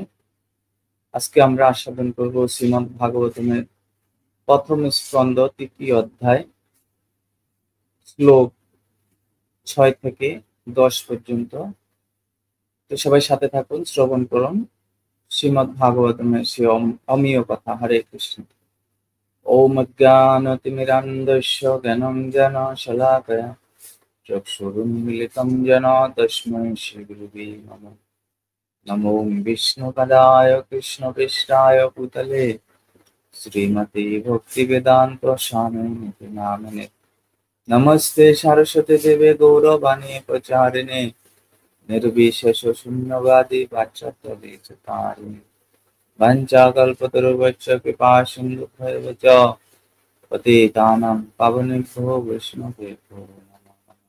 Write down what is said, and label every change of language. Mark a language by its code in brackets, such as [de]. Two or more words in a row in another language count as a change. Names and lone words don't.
[bn] আজকে আমরা আস্বাদন করব শ্রীমদ্ ভাগবতমের প্রথম স্কন্ধ ৩য় অধ্যায় শ্লোক ৬ থেকে ১০ পর্যন্ত। তো সবাই সাথে থাকুন, শ্রবণ করুন শ্রীমদ্ ভাগবতমের সে অমীয় কথা। [sa] হরে কৃষ্ণ। ওম অজ্ঞানতিমিরান্ধস্য জ্ঞানাঞ্জনশলাকয়া চক্ষুरुन्मीलितं येन तस्मै श्रीगुरुवे नमः। नमो विष्णुपदाय कृष्णपृष्ठाय भूतले श्रीमते भक्तिवेदान्तस्वामिनिति नामिने। नमस्ते सरस्वती देवे गौरवाणी प्रचारिणे निर्विशेषशून्यवादी वाच्यत्वविचतारिणे वञ्चाकल्पतरुभ्यश्च कृपासिन्धुभ्येव च पतितानां पावनेभ्यो वैष्णवेभ्यो नमः।